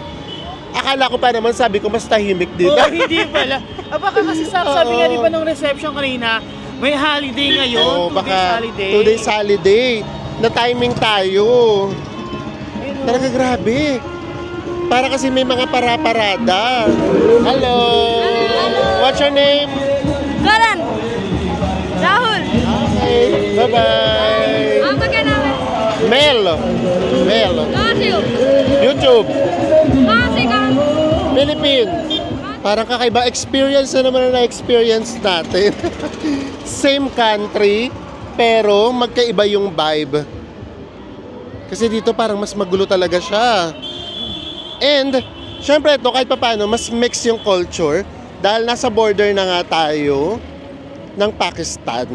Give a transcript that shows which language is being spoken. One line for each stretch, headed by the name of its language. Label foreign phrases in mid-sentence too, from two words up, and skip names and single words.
Filipino: Akala ko pa naman, sabi ko, mas tahimik dito. Oo, hindi pala. Baka kasi sabi nga di ba nung reception kanina, may holiday ngayon,
English: 2 days holiday. 2 days holiday.
Filipino: Na timing tayo. Talaga grabe. Para kasi may mga para-parada.
English: Hello! What's your name? Karan. Rahul. Okay, bye-bye.
Hindi: आपका क्या नाम है? Mel. Mel. कहाँ से हो? YouTube. कहाँ से कहाँ? Philippines.
Filipino: Parang kakaiba experience na naman na experience natin. Same country, pero magkaiba yung vibe. Kasi dito parang mas magulo talaga siya. And, syempre ito kahit paano, mas mix yung culture dahil nasa border na nga tayo ng Pakistan.